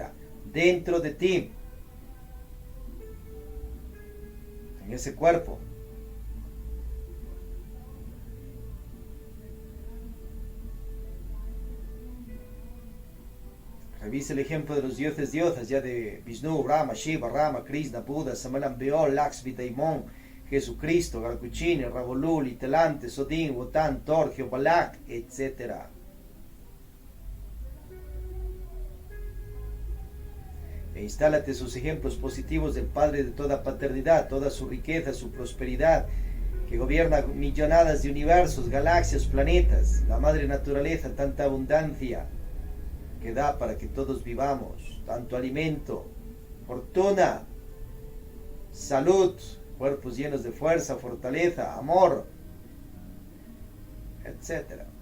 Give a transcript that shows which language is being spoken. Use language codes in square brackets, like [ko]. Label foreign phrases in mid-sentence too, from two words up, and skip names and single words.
[es] Dentro de ti, en ese cuerpo. Revise el ejemplo de los dioses diosas, ya de Vishnu, Brahma, Shiva, Rama, Krishna, Buda, Samalambeol, Lakshmi, Daimon, Jesucristo, Garcuchini, Rabolul, Itelante, Sodin, Wotan, Torgio, Balak, etc. E instálate sus ejemplos positivos del Padre de toda paternidad, toda su riqueza, su prosperidad, que gobierna millonadas de universos, galaxias, planetas, la madre naturaleza, tanta abundancia que da para que todos vivamos, tanto alimento, fortuna, salud, cuerpos llenos de fuerza, fortaleza, amor, etc.